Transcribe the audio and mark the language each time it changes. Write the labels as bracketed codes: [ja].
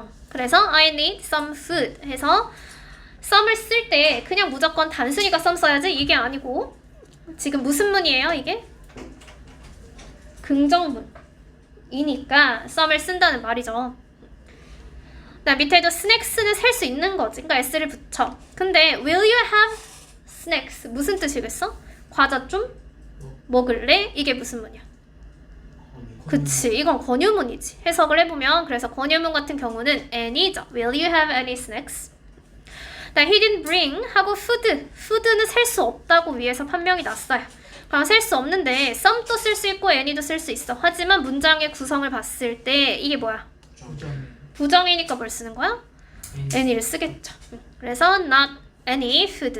[ko] 그래서 [en] I need some food [ko] 해서 some을 쓸 때 그냥 무조건 단수니까 some 써야지 이게 아니고 지금 무슨 문이에요 이게? 긍정문이니까 some을 쓴다는 말이죠. 밑에도 snacks는 셀 수 있는 거지. 그러니까 s를 붙여. 근데 [en] will you have snacks? [ko] 무슨 뜻이겠어? 과자 좀 먹을래? 이게 무슨 문이야? 그치, 이건 권유문이지. 해석을 해보면 그래서 권유문 같은 경우는 any죠. [en] Will you have any snacks? he didn't bring [ko] 하고 food는 셀 수 없다고 위에서 판명이 났어요. 그럼 셀 수 없는데 some도 쓸 수 있고 any도 쓸 수 있어. 하지만 문장의 구성을 봤을 때 이게 뭐야? 부정이니까 뭘 쓰는 거야? any를 쓰겠죠. 그래서 [en] not any food.